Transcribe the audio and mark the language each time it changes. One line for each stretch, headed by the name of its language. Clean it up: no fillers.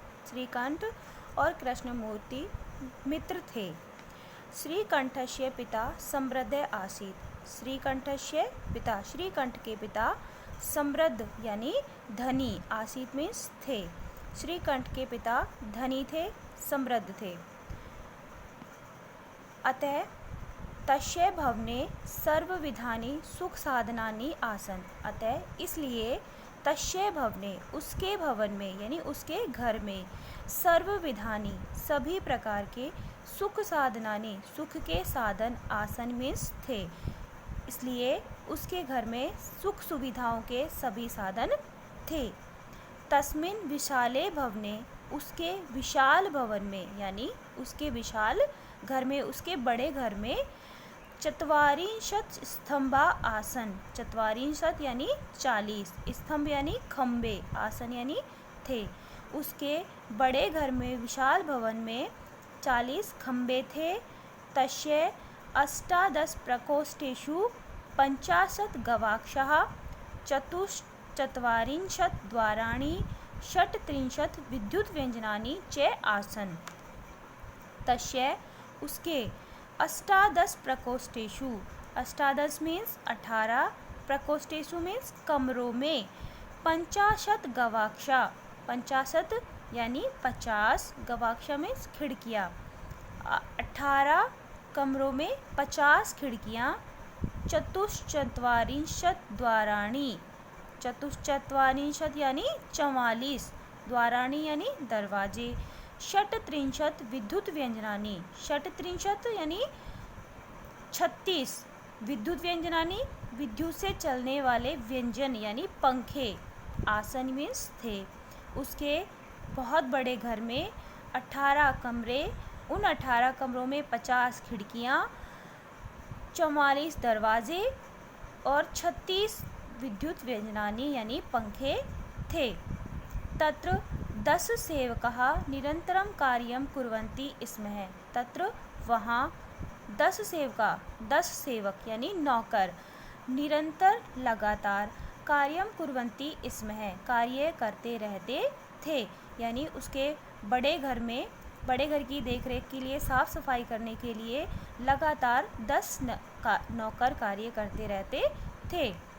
Hindi: श्रीकंठ और कृष्णमूर्ति मित्र थे।
Sanskrit: श्रीकंठस्य पिता समृद्ध आसीत। श्रीकंठस्य पिता,
Hindi: श्रीकंठ के पिता समृद्ध यानी धनी, आसीत मीन्स थे। श्रीकंठ के पिता धनी थे, समृद्ध थे।
Sanskrit: अतः तस्य भवने सर्वविधानि सुख साधनानि आसन।
Hindi: अतः इसलिए
Sanskrit: तस्य भवने,
Hindi: उसके भवन में यानी उसके घर में, सर्वविधानि सभी प्रकार के,
Sanskrit: सुख साधनानि
Hindi: सुख के साधन, आसन मीन्स थे। इसलिए उसके घर में सुख सुविधाओं के सभी साधन थे।
Sanskrit: तस्मिन् विशाले भवने,
Hindi: उसके विशाल भवन में यानी उसके विशाल घर में, उसके बड़े घर में,
Sanskrit: चत्वारिंशत् स्तंभा आसन।
Hindi: चत्वारिंशत् यानी 40, स्तंभ यानी खम्बे, आसन यानी थे। उसके बड़े घर में, विशाल भवन में 40 खम्बे थे।
Sanskrit: तस्य 18 प्रकोष्ठेषु 50 गवाक्षाः, चतुश्चत्वारिंशत् द्वाराणि, 36 विद्युत व्यंजनानि च आसन्।
Hindi: तस्य उसके 18 प्रकोष्ठेषु, 18 मीन्स 18, प्रकोष्ठेषु मीन्स कमरों में, 50 गवाक्षा, 50 यानी 50, गवाक्षा मीन्स खिड़कियाँ, 18 कमरों में 50 खिड़कियाँ,
Sanskrit: चतुश्चत्वारिंशत् द्वाराणि,
Hindi: चतुश्चत्वारिंशत् यानी 44, द्वाराणि यानी दरवाजे, 36
Sanskrit: विद्युत व्यंजनानि,
Hindi: 36 यानी 36, विद्युत व्यंजनानि विद्युत से चलने वाले व्यंजन यानी पंखे, आसन मीन्स थे। उसके बहुत बड़े घर में 18 कमरे, उन 18 कमरों में 50 खिड़कियाँ, 44 दरवाजे और 36 विद्युत व्यंजनानि यानी पंखे थे।
Sanskrit: तत्र 10 सेवकाः निरंतरं कार्यं कुर्वन्ति स्म।
Hindi: तत्र वहाँ 10 सेवक यानी नौकर, निरंतर लगातार,
Sanskrit: कार्यं कुर्वन्ति स्म
Hindi: कार्य करते रहते थे। यानी उसके बड़े घर में, बड़े घर की देखरेख के लिए, साफ सफाई करने के लिए लगातार 10 नौकर कार्य करते रहते थे।